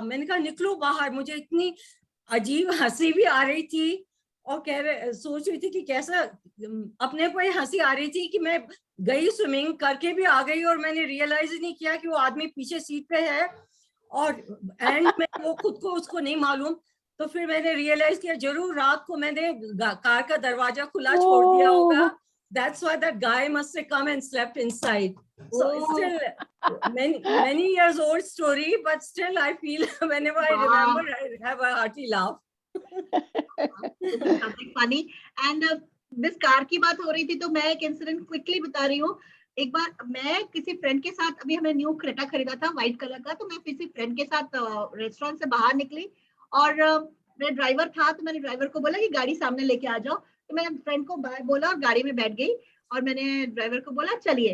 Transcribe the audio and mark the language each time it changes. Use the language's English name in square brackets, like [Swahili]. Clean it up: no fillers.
[Hindi] मैंने कहा निकलो बाहर. मुझे इतनी अजीब हंसी भी आ रही थी और सोच रही थी कि कैसा अपने पर हंसी आ रही थी कि मैं गई स्विमिंग करके भी आ गई और मैंने रियलाइज ही नहीं किया कि वो आदमी पीछे सीट पे है और एंड में वो खुद को उसको नहीं मालूम. तो फिर मैंने रियलाइज किया जरूर रात को मैंने कार का दरवाजा खुला छोड़ दिया होगा. [English] That's why that guy must have come and slept inside. So it's still many years old story, but still I feel whenever I remember, I have a hearty laugh. Something funny. And this [Hindi] car की बात हो रही थी तो मैं एक incident quickly बता रही हूँ. एक बार मैं किसी फ्रेंड के साथ, अभी हमने न्यू क्रेटा खरीदा था व्हाइट कलर का, तो मैं किसी फ्रेंड के साथ रेस्टोरेंट से बाहर निकली और मेरा ड्राइवर था, तो मैंने ड्राइवर को बोला कि गाड़ी सामने लेके आ जाओ, तो मैंने फ्रेंड को बाय बोला और गाड़ी में बैठ गई और मैंने ड्राइवर को बोला चलिए।